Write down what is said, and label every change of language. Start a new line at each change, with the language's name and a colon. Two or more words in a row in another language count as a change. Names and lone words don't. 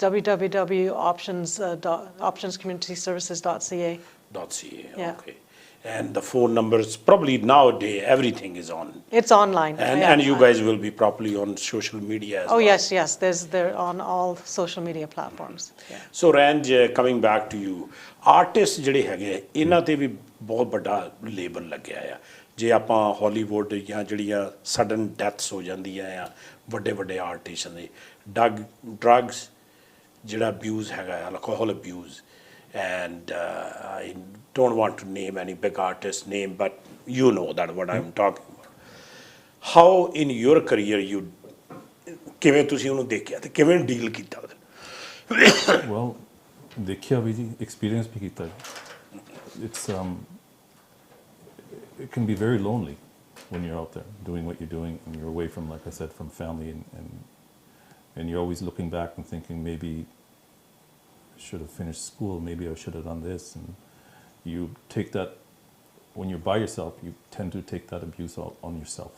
English: www.optionscommunityservices.ca. .ca, Yeah. okay. And the phone numbers, probably nowadays, everything is on. It's online. And you guys will be properly on social media as well. Oh, yes. They're on all social media platforms. Yeah. So Ranj, coming back to you, artists
Punjabi: ਜਿਹੜੇ ਹੈਗੇ ਇਹਨਾਂ ਤੇ ਵੀ ਬਹੁਤ ਵੱਡਾ ਲੇਬਲ ਲੱਗਿਆ ਆ ਜੇ ਆਪਾਂ ਹਾਲੀਵੁੱਡ ਜਾਂ ਜਿਹੜੀਆਂ
English: sudden deaths
Punjabi: ਹੋ ਜਾਂਦੀਆਂ ਆ ਵੱਡੇ ਵੱਡੇ ਆਰਟਿਸਟ ਦੇ ਡਰੱਗਸ ਜਿਹੜਾ ਅਬਿਊਜ਼ ਹੈਗਾ
English: alcohol abuse and I don't want to name any big artist name, but you know that what I'm talking about. How in your career you
Punjabi: ਕਿਵੇਂ ਤੁਸੀਂ ਉਹਨੂੰ ਦੇਖਿਆ ਤੇ ਕਿਵੇਂ ਡੀਲ ਕੀਤਾ ਉਹਦੇ
English: Well,
Punjabi: ਦੇਖਿਆ ਵੀ ਜੀ experience ਵੀ ਕੀਤਾ
English: it's it can be very lonely when you're out there doing what you're doing and you're away from, like I said, from family and you're always looking back and thinking maybe should have finished school, maybe I should have done this, and you take that when you're by yourself, you tend to take that abuse on yourself.